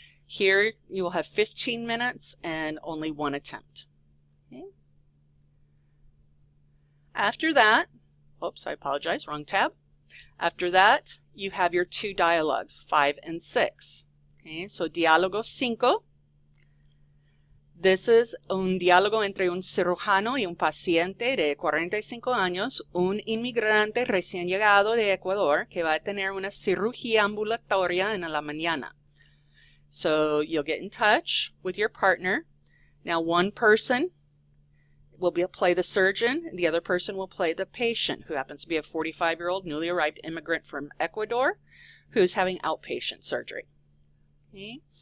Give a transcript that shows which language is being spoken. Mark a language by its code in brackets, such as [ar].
[en] Here you will have 15 minutes and only one attempt. Okay. After that, oops, I apologize, wrong tab. After that, you have your 2 dialogues, 5 and 6. Okay, so diálogo 5. This is [es] un diálogo entre un cirujano y un paciente de 45 años, un inmigrante recién llegado de Ecuador que va a tener una cirugía ambulatoria en la mañana. [en] So you'll get in touch with your partner. Now one person will play the surgeon, and the other person will play the patient, who happens to be a 45-year-old newly arrived immigrant from Ecuador who's having outpatient surgery. Okay.